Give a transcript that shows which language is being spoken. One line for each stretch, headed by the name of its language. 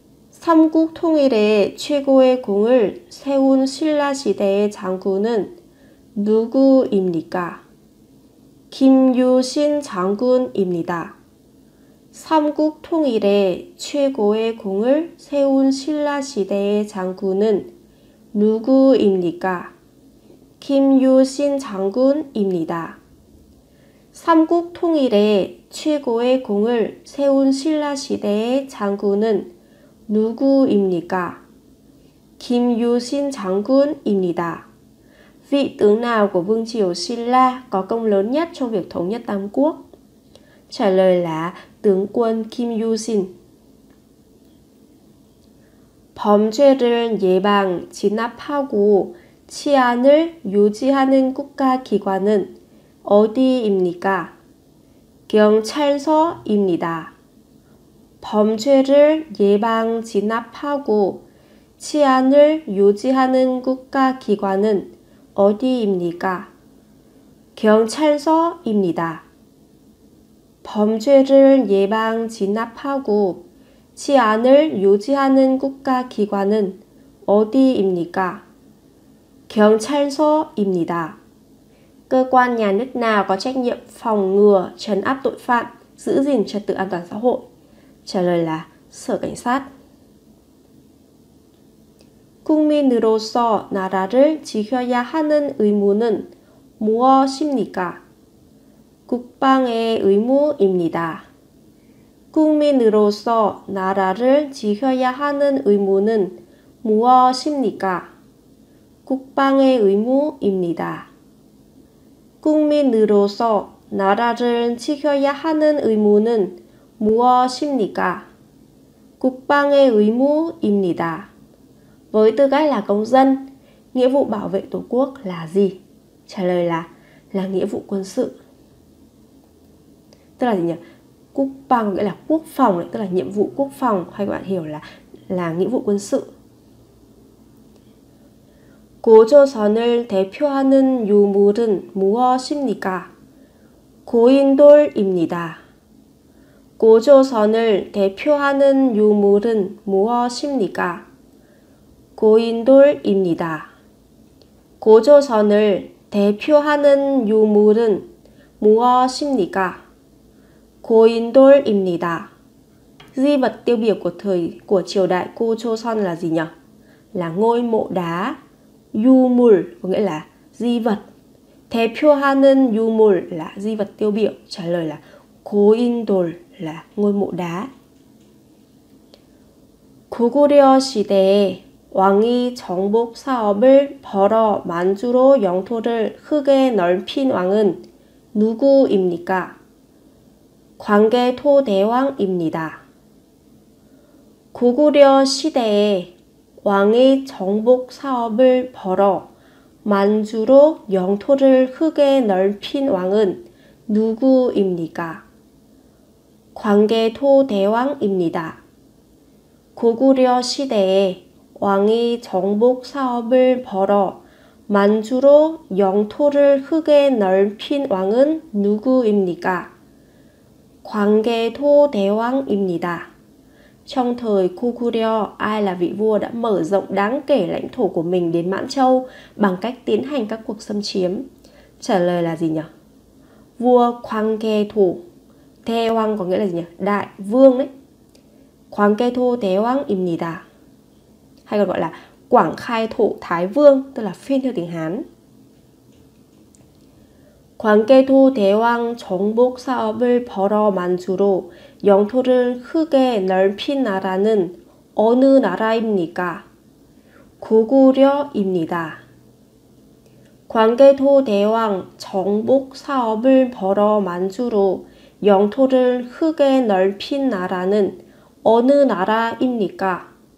Korean: 삼국 통일에 최고의 공을 세운 신라 시대의 장군은 누구입니까? 김유신 장군입니다. 삼국 통일에 최고의 공을 세운 신라 시대의 장군은 누구입니까? 김유신 장군입니다. 삼국 통일에 최고의 공을 세운 신라 시대의 장군은 누구입니까? 김유신 장군입니다.
Vietnamese: Vị tướng nào của Vương triều Xin La có công lớn nhất trong việc thống nhất Tam Quốc? Trả lời là tướng quân Kim Yu-sin.
Korean: 범죄를 예방, 진압하고 치안을 유지하는 국가기관은 어디입니까? 경찰서입니다. 범죄를 예방, 진압하고 치안을 유지하는 국가기관은 어디입니까? 경찰서입니다. 범죄를 예방, 진압하고 치안을 유지하는 국가기관은 어디입니까? 경찰서입니다.
Vietnamese: Cơ quan nhà nước nào có trách nhiệm phòng ngừa, trấn áp tội phạm, giữ gìn trật tự an toàn xã hội? Trả lời là Sở Cảnh sát.
Korean: 국민으로서 나라를 지켜야 하는 의무는 무엇입니까? 국방의 의무입니다. 국민으로서 나라를 지켜야 하는 의무는 무엇입니까? 국방의 의무입니다. 국민으로서 나라를 지켜야 하는 의무는 무엇입니까? 국방의 의무입니다.
Vietnamese: Với tư cách là công dân, nghĩa vụ bảo vệ Tổ quốc là gì? Trả lời là nghĩa vụ quân sự. Tức là gì nhỉ? Quốc phòng nghĩa là quốc phòng, tức là nhiệm vụ quốc phòng, hay các bạn hiểu là nghĩa vụ quân sự.
Korean: 고조선을 대표하는 유물은 무엇입니까? 고인돌입니다. 고조선을 대표하는 유물은 무엇입니까? 고인돌입니다. 고조선을 대표하는 유물은 무엇입니까? 고인돌입니다.
Vietnamese: Di vật tiêu biểu của triều đại Gojoseon là gì nhỉ? Là ngôi mộ đá. Yumul có nghĩa là di vật.
Korean: 대표하는 유물
Vietnamese: là di vật tiêu biểu. Trả lời là 고인돌 là ngôi mộ đá.
Korean: 고구려 시대에 왕이 정복 사업을 벌어 만주로 영토를 크게 넓힌 왕은 누구입니까? 광개토대왕입니다. 고구려 시대에 왕이 정복 사업을 벌어 만주로 영토를 크게 넓힌 왕은 누구입니까? 광개토대왕입니다. 고구려 시대에 왕이 정복 사업을 벌어 만주로 영토를 크게 넓힌 왕은 누구입니까? 광개토대왕입니다.
Vietnamese: Trong thời Goguryeo, ai là vị vua đã mở rộng đáng kể lãnh thổ của mình đến Mãn Châu bằng cách tiến hành các cuộc xâm chiếm? Trả lời là gì nhỉ? Vua 광개토. 대왕 có nghĩa là gì nhỉ? Đại vương đấy.
Korean: 광개토대왕입니다.
Vietnamese: Hay còn gọi là Quảng Khai Thổ Thái Vương, tức là phiên theo tiếng Hán.
Korean: 광개토대왕 정복 사업을 벌어 만주로 영토를 크게 넓힌 나라는 어느 나라입니까? 고구려입니다. 광개토대왕 정복 사업을 벌어 만주로 영토를 크게 넓힌 나라는 어느 나라입니까?